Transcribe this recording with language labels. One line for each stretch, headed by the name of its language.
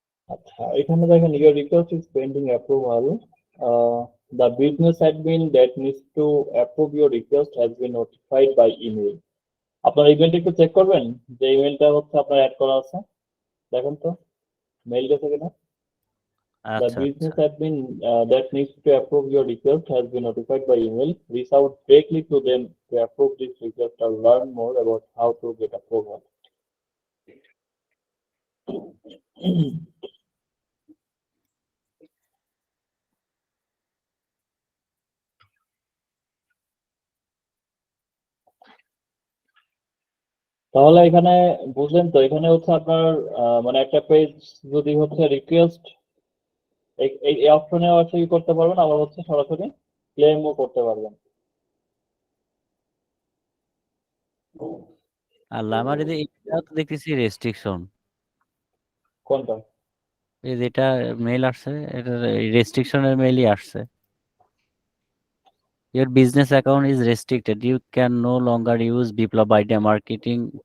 Bangla: আচ্ছা এখানে দেখেন
English: your request is pending approval. The business admin that needs to approve your request has been notified by email.
Bangla: আপনার ইমেলটা একটু check করবেন যে ইমেলটা হচ্ছে আপনার অ্যাড করা আছে, দেখেন তো মেইল গেছে কিনা।
English: The
Bangla: আচ্ছা আচ্ছা।
English: business admin that needs to approve your request has been notified by email. Reach out directly to them to approve this request or learn more about how to get approval.
Bangla: তাহলে এখানে বুঝলেন তো, এখানে হচ্ছে আপনার মানে একটা পেজ যদি হচ্ছে রিকোয়েস্ট এই অপশনে হচ্ছে কি করতে পারবেন, আবার হচ্ছে সরাসরি ক্লেমও করতে পারবেন। আল্লাহ, আমার এই যে এটাও তো দেখতেছি রেস্ট্রিকশন, কোনটা? এই যেটা মেইল আসছে এটা রেস্ট্রিকশনের মেইলই আসছে।
English: Your business account is restricted. You can no longer use Biplab Idea Marketing.